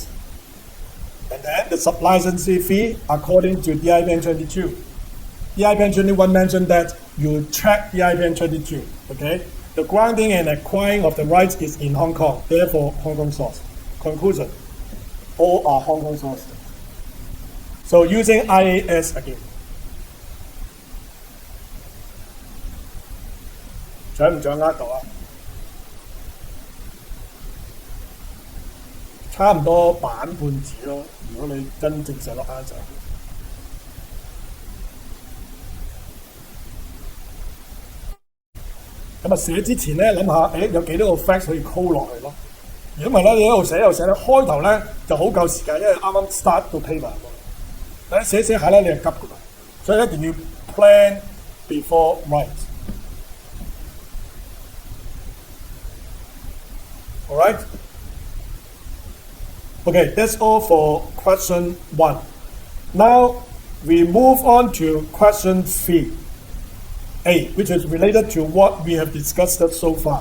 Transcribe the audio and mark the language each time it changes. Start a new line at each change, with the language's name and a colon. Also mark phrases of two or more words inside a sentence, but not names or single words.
English: And then the sub-licensing fee according to the IPN 22. The IPN 21 mentioned that you track the IPN 22, okay? The grounding and acquiring of the rights is in Hong Kong, therefore Hong Kong source. Conclusion, all are Hong Kong source. So using IAS again.
Cantonese: 掌唔掌握到啊？差唔多版半紙咯。如果你真正寫落啱就。咁啊，寫之前咧諗下，有幾多個 facts 可以 call 落去咯？如果唔係咧，你一路寫一路寫咧，開頭咧就好夠時間，因為啱啱 start 到 paper。但係寫下咧，你係急㗎嘛，所以一定要
English: plan before write。 All right. Okay, that's all for question 1. Now we move on to question 3A, which is related to what we have discussed so far.